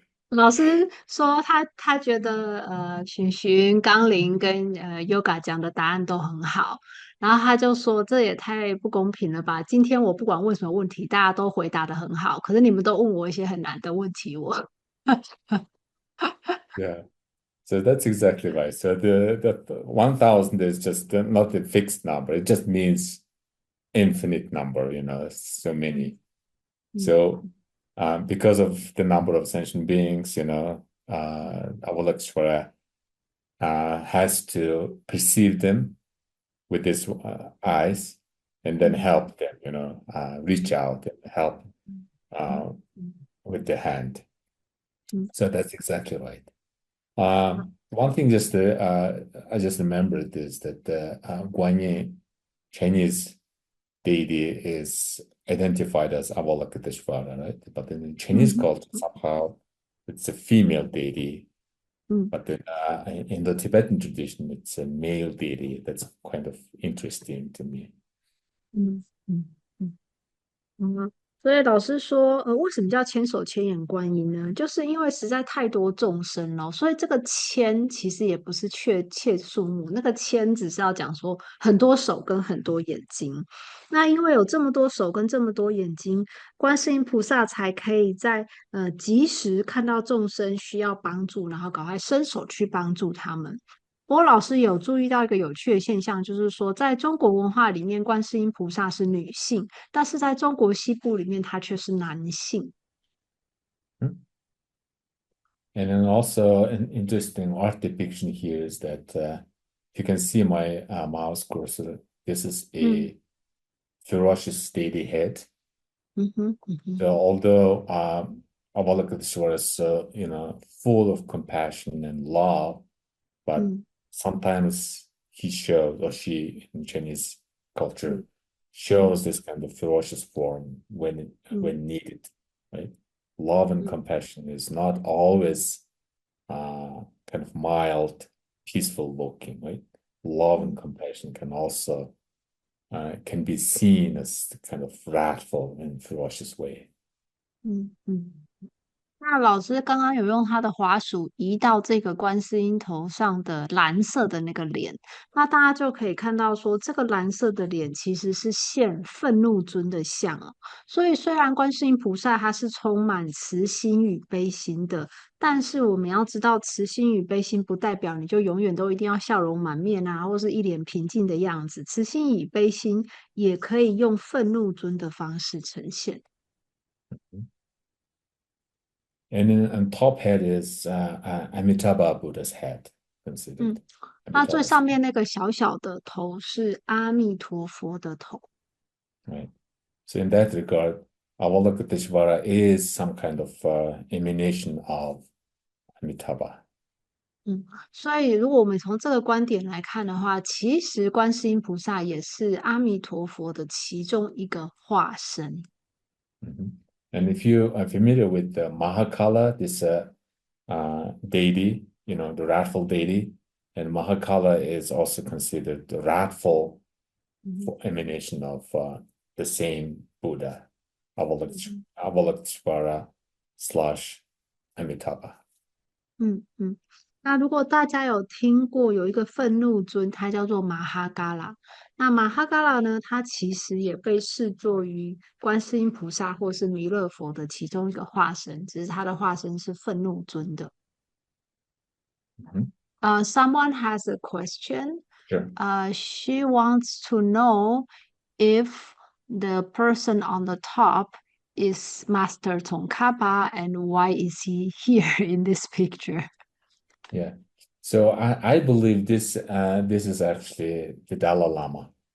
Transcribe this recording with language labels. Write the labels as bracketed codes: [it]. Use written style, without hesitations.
[zh] 老师说他觉得群群、纲领跟Yoga 讲的答案都很好，然后他就说这也太不公平了吧！今天我不管问什么问题，大家都回答的很好，可是你们都问我一些很难的问题，我 [en] Yeah. So that's exactly right. So the 1,000 is just not a fixed number. It just means infinite number, so 嗯 many. 嗯 So because of the number of sentient beings, Avalokiteshvara has to perceive them with his eyes and then 嗯 help them, reach out and help 嗯 uh, 嗯 with the hand. 嗯 So that's exactly right. One thing I just remembered is that the Guanyin Chinese deity is identified as Avalokiteshvara, right? But in the 嗯 Chinese 嗯 culture, somehow it's a female deity. 嗯 But then in the Tibetan tradition, it's a male deity. That's kind of interesting to me. 嗯嗯嗯。 [zh] 所以老师说，为什么叫千手千眼观音呢？就是因为实在太多众生了，所以这个千其实也不是确切数目，那个千只是要讲说很多手跟很多眼睛。那因为有这么多手跟这么多眼睛，观世音菩萨才可以在及时看到众生需要帮助，然后赶快伸手去帮助他们。不过老师有注意到一个有趣的现象，就是说，在中国文化里面，观世音菩萨是女性，但是在中国西部里面，它却是男性。 Hmm? [en] And then also an interesting art depiction here is that you can see my mouse cursor. This is 嗯 a ferocious deity head. 嗯哼嗯 So 哼 although Avalokiteshvara is, full of compassion and love, but 嗯 sometimes he shows, or she in Chinese 嗯 culture 嗯 shows this kind of ferocious form 嗯 when needed, right? Love and compassion is not always kind of mild, peaceful looking, right? Love and 嗯 compassion can also can be seen as kind of wrathful and ferocious way. 嗯嗯 [zh] 那老师刚刚有用他的滑鼠移到这个观世音头上的蓝色的那个脸，那大家就可以看到说，这个蓝色的脸其实是现愤怒尊的像哦。所以虽然观世音菩萨他是充满慈心与悲心的，但是我们要知道，慈心与悲心不代表你就永远都一定要笑容满面啊，或是一脸平静的样子。慈心与悲心也可以用愤怒尊的方式呈现。 [en] And then on top head is Amitabha Buddha's head, considered [zh] 嗯。那最 [en] Amitabha's [zh] 上 [en] head, [zh] 面那个小小的头是阿弥陀佛的头， [en] right? So in that regard, Avalokiteshvara is some kind of emanation of Amitabha. [zh] 嗯，所以如果我们从这个观点来看的话，其实观世音菩萨也是阿弥陀佛的其中一个化身。 Mhm. [en] And if you are familiar with the Mahakala, this deity, the wrathful deity, and Mahakala is also considered the wrathful 嗯 emanation of the same Buddha, 嗯 Avalokiteshvara slash Amitabha. [zh] 嗯，那如果大家有听过有一个愤怒尊，它叫做马哈嘎拉。那马哈嘎拉呢，它其实也被视作于观世音菩萨或是弥勒佛的其中一个化身，只是它的化身是愤怒尊的。 Mhm. [en] Someone has a question. Sure. She wants to know if the person on the top is Master Tsongkhapa and why is he here in this picture? Yeah. So I believe this is actually the Dalai Lama.